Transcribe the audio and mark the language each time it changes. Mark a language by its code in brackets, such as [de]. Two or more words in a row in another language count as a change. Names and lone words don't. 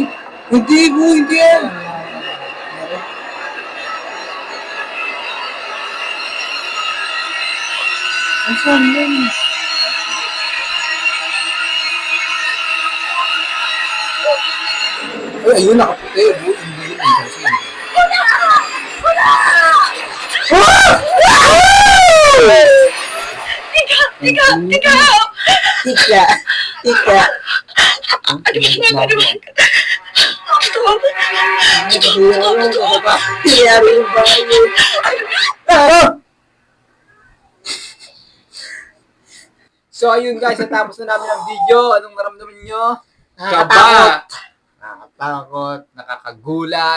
[tl] Hindi mo, hindi yan. Nasaan yan? Ay, ayun, nakaputi. Hindi yun. Kasi Tika! Tika! Tika! Aduh, aduh. Nangyari yung bayo. So ayun guys, natapos na namin ang video. Anong naramdaman nyo? Nakakatakot. Nakakatakot, nakakagulat.